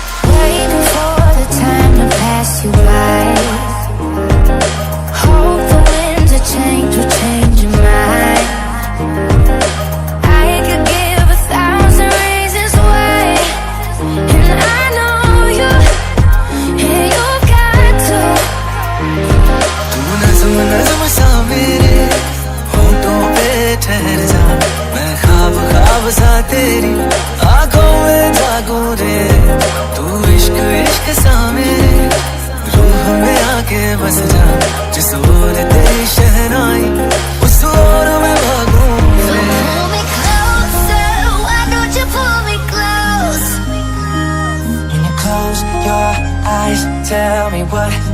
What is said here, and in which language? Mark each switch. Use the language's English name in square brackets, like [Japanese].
[English] Waiting for the time to pass you by. Hope the winds of change will change your mind. I could give 1,000 reasons why, and I know you, and you got to. [Hindi] तू नज़्म नज़्म सा मेरे होठों पे ठहर जा, मैं ख्वाब ख्वाब सा तेरी आंखों में जागूं रे। तू इश्क इश्क सा मेरे रूह में आके बस जा, जिस ओर तेरी शहनाई उस ओर मैं भागूं [English] So [Hindi] रे। [English] pull me closer, why don't you pull me close? When you close your eyes, tell me what